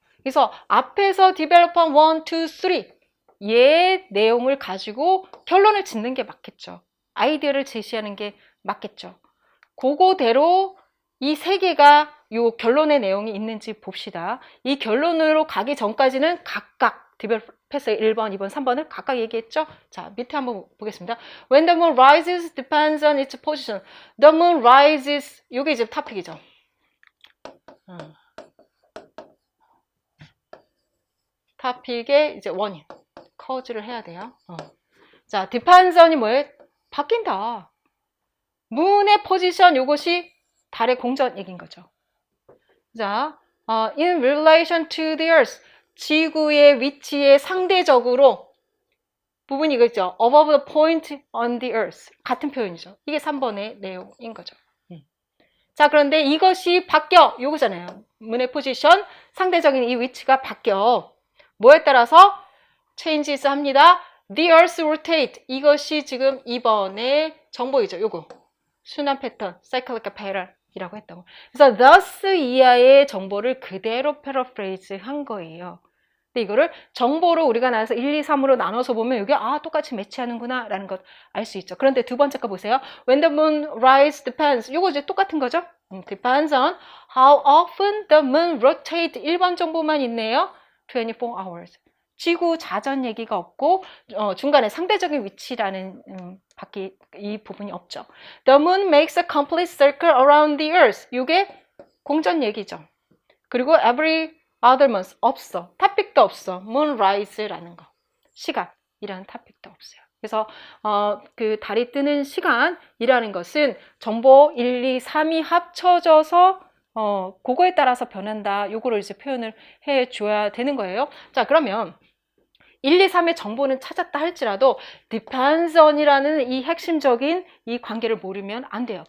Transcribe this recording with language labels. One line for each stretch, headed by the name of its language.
Korean: 그래서 앞에서 디벨로퍼 1, 2, 3 얘의 내용을 가지고 결론을 짓는 게 맞겠죠. 아이디어를 제시하는 게 맞겠죠. 그거대로 이 세 개가 요 결론의 내용이 있는지 봅시다. 이 결론으로 가기 전까지는 각각 디벨롭해서 1번, 2번, 3번을 각각 얘기했죠? 자, 밑에 한번 보겠습니다.
English: When the moon rises depends on its position. The moon rises,
Korean: 요게 이제 토픽이죠. 토픽의 이제 원인, cause를 해야 돼요. 자, depends on이 뭐예요? 바뀐다. moon의 포지션, 요것이 달의 공전 얘기인 거죠.
English: 자, in relation to the earth.
Korean: 지구의 위치에 상대적으로 부분이 이거죠.
English: above the point on the earth.
Korean: 같은 표현이죠. 이게 3번의 내용인 거죠. 자, 그런데 이것이 바뀌어. 요거잖아요. 문의 포지션, 상대적인 이 위치가 바뀌어. 뭐에 따라서 changes 합니다.
English: The earth rotate.
Korean: 이것이 지금 2번의 정보이죠. 요거. 순환 패턴, cyclic pattern. 이라고 했다고. 그래서 thus 이하의 정보를 그대로 paraphrase 한 거예요. 근데 이거를 정보로 우리가 나와서 1, 2, 3으로 나눠서 보면 이게 똑같이 매치하는구나 라는 것 알 수 있죠. 그런데 두 번째 거 보세요.
English: When the moon rises depends.
Korean: 요거 이제 똑같은 거죠.
English: Depends on how often the moon rotates.
Korean: 1번 정보만 있네요. 24 hours. 지구 자전 얘기가 없고 중간에 상대적인 위치라는 이 부분이 없죠.
English: The moon makes a complete circle around the earth.
Korean: 이게 공전 얘기죠. 그리고
English: every other month
Korean: 없어. 토픽도 없어. moonrise라는 거. 시간이라는 토픽도 없어요. 그래서 그 달이 뜨는 시간이라는 것은 정보 1, 2, 3이 합쳐져서 그거에 따라서 변한다. 요거를 이제 표현을 해 줘야 되는 거예요. 자, 그러면 1, 2, 3의 정보는 찾았다 할지라도 depends on이라는 이 핵심적인 이 관계를 모르면 안 돼요.